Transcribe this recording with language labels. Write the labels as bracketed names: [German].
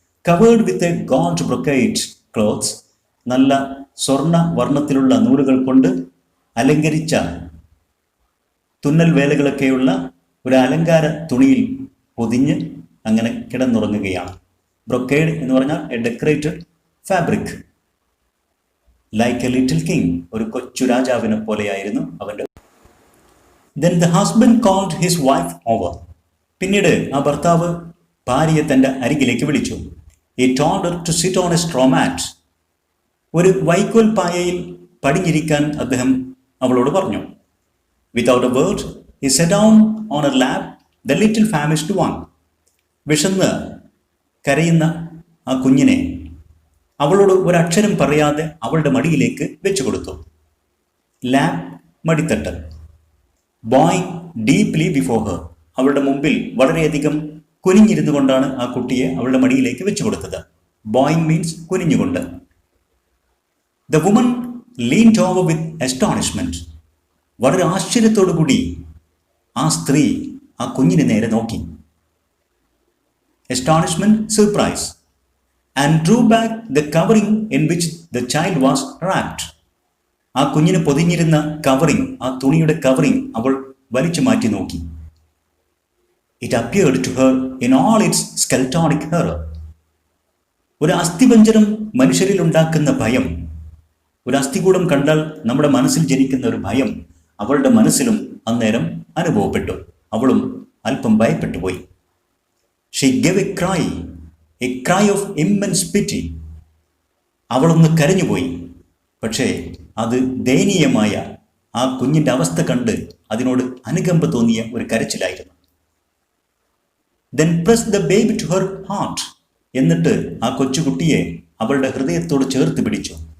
[English] covered with a gold brocade cloths, [Malayalam] നല്ല സ്വർണ്ണ വർണ്ണത്തിലുള്ള നൂലുകൾ കൊണ്ട് അലങ്കരിച്ച തുന്നൽ വേലകളൊക്കെയുള്ള ഒരു അലങ്കാര തുണിയിൽ പൊതിഞ്ഞ് അങ്ങനെ കിടന്നുറങ്ങുകയാണ്. ബ്രൊക്കേഡ് എന്ന് പറഞ്ഞാൽ [English] A decorated fabric. Like a little king, [Malayalam] ഒരു കൊച്ചു രാജാവിനെ പോലെയായിരുന്നു അവൻ്റെ. [English] Then the husband called his wife over. [Malayalam] പിന്നീട് ആ ഭർത്താവ് ഭാര്യയെ തൻ്റെ അരികിലേക്ക് വിളിച്ചു. [English] He told her to sit on a straw mat. [Malayalam] ഒരു വൈക്കോൽ പായയിൽ പടിഞ്ഞിരിക്കാൻ അദ്ദേഹം അവളോട് പറഞ്ഞു. [English] Without a word, he sat down on her lap, the little famished one. [Malayalam] വിശന്ന് കരയുന്ന ആ കുഞ്ഞിനെ അവളോട് ഒരക്ഷരം പറയാതെ അവളുടെ മടിയിലേക്ക് വെച്ചു കൊടുത്തു. Lap, മടിത്തട്ട്. [English] bowing deeply before her, [Malayalam] അവളുടെ മുമ്പിൽ വളരെയധികം കുനിഞ്ഞിരുന്നു കൊണ്ടാണ് ആ കുട്ടിയെ അവളുടെ മടിയിലേക്ക് വെച്ചു കൊടുത്തത്. [English] Bowing means കുനിഞ്ഞുകൊണ്ട്. The woman leaned over with astonishment. [Malayalam] വളരെ ആശ്ചര്യത്തോടു കൂടി ആ സ്ത്രീ ആ കുഞ്ഞിനെ നേരെ നോക്കി. [English] astonishment, surprise, and drew back the covering in which the child was wrapped. [Malayalam] ആ കുഞ്ഞിന് പൊതിഞ്ഞിരുന്ന കവറിംഗ്, ആ തുണിയുടെ കവറിംഗ് അവൾ വലിച്ചു മാറ്റി നോക്കി. [English] It appeared to her in all its skeletonic horror. [Malayalam] ഒരു അസ്ഥിപഞ്ജരം മനുഷ്യരിൽ ഉണ്ടാക്കുന്ന ഭയം, ഒരു അസ്ഥികൂടം കണ്ടാൽ നമ്മുടെ മനസ്സിൽ ജനിക്കുന്ന ഒരു ഭയം അവളുടെ മനസ്സിലും അന്നേരം അനുഭവപ്പെട്ടു. അവളും അല്പം ഭയപ്പെട്ടു പോയി. [English] She gave a cry of immense pity. [Malayalam] അവളൊന്ന് കരഞ്ഞുപോയി. പക്ഷേ അത് ദയനീയമായ ആ കുഞ്ഞിൻ്റെ അവസ്ഥ കണ്ട് അതിനോട് അനുകമ്പ തോന്നിയ ഒരു കരച്ചിലായിരുന്നു. [English] Then pressed the baby to her heart. [Malayalam] എന്നിട്ട് ആ കൊച്ചുകുട്ടിയെ അവളുടെ ഹൃദയത്തോട് ചേർത്ത് പിടിച്ചു.